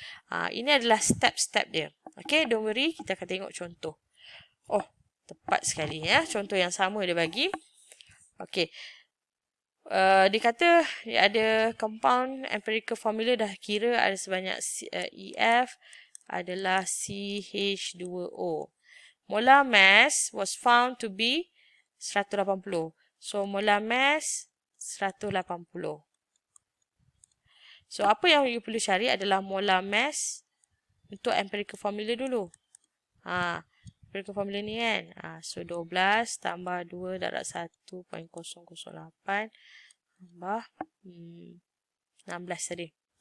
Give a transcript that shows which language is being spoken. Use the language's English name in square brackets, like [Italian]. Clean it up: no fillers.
[Malay] Ini adalah step-step dia. [English] Okay, don't worry. [Malay] Kita akan tengok contoh. Oh, tepat sekali ya. Contoh yang sama dia bagi. Okay. Dia kata dia ada compound empirical formula dah kira ada sebanyak EF adalah CH2O. [English] Molar mass was found to be 180. So molar mass 180. [Malay] So apa yang you perlu cari adalah molar mass untuk empirical formula dulu. Empirical formula ni kan. So 12 tambah 2 darab 1.008 tambah 16 tadi.